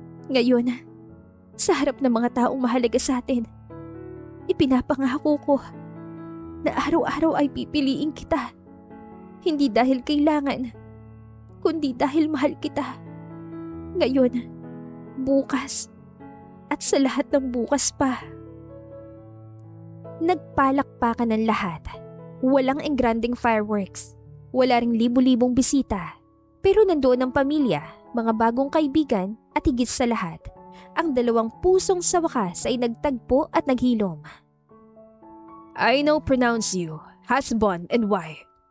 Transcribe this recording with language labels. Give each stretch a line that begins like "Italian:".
Filipino: Ngayon, sa harap ng mga taong mahalaga sa atin, ipinapangako ko na araw-araw ay pipiliin kita. Hindi dahil kailangan, kundi dahil mahal kita. Ngayon, bukas, at sa lahat ng bukas pa. Nagpalakpakan ng lahat. Walang engranding fireworks. Wala ring libu-libong bisita. Pero nandoon ang pamilya, mga bagong kaibigan at higit sa lahat, ang dalawang pusong sa wakas ay nagtagpo at naghilom.
English: I now pronounce you husband and wife.